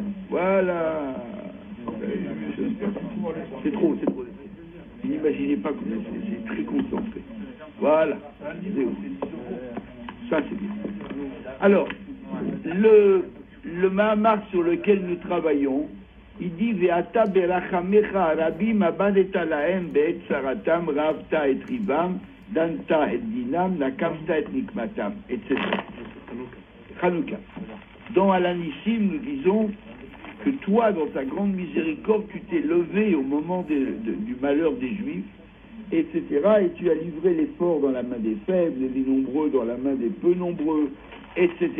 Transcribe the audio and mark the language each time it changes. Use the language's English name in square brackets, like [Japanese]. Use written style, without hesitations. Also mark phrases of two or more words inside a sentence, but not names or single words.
[French] Voilà. C'est trop. Vous n'imaginez pas comment c'est très concentré. Voilà. Ça c'est bien. Alors, le Mahamar sur lequel nous travaillons, il dit [Hebrew] ואתה ברחמיך רבים עמדת להם בעת צרתם רבת את ריבם דנת את דינם נקמת את נקמתם, [French] etc. Chanukah. Dans Alanissim, nous disons que toi, dans ta grande miséricorde, tu t'es levé au moment du malheur des Juifs, etc. Et tu as livré les forts dans la main des faibles, et les nombreux dans la main des peu nombreux, etc.